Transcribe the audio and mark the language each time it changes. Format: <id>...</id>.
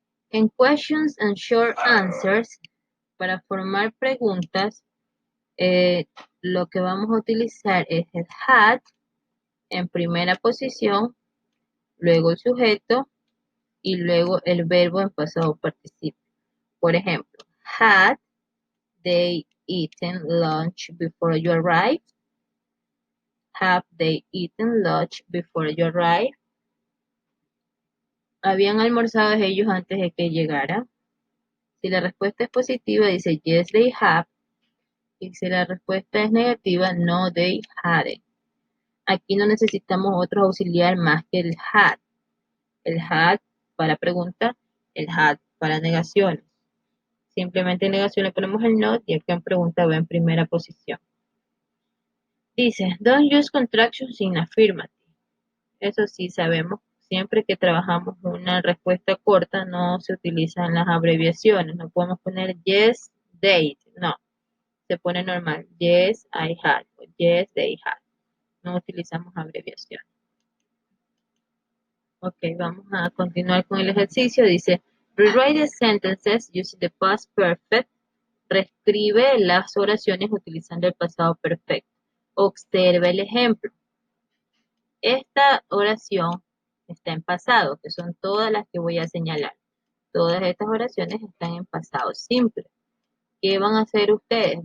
<es>En questions and short answers, para formar preguntas, lo que vamos a utilizar es el had en primera posición, luego el sujeto y luego el verbo en pasado participio. Por ejemplo, had they eaten lunch before you arrived?</es> <en>Have they eaten lunch before you arrived?</en> <es>¿Habían almorzado ellos antes de que llegara? Si la respuesta es positiva, dice yes, they have. Y si la respuesta es negativa, no, they hadn't. Aquí no necesitamos otro auxiliar más que el had. El had para pregunta, el had para negaciones. Simplemente en negación le ponemos el not y acá en pregunta va en primera posición. Dice, don't use contractions in affirmative. Eso sí sabemos, siempre que trabajamos una respuesta corta no se utilizan las abreviaciones. No podemos poner yes, they, no. Se pone normal, yes, I had, o yes, they had. No utilizamos abreviaciones. Ok, vamos a continuar con el ejercicio. Dice, rewrite the sentences using the past perfect. Reescribe las oraciones utilizando el pasado perfecto. Observe el ejemplo. Esta oración está en pasado, que son todas las que voy a señalar. Todas estas oraciones están en pasado simple. ¿Qué van a hacer ustedes?</es>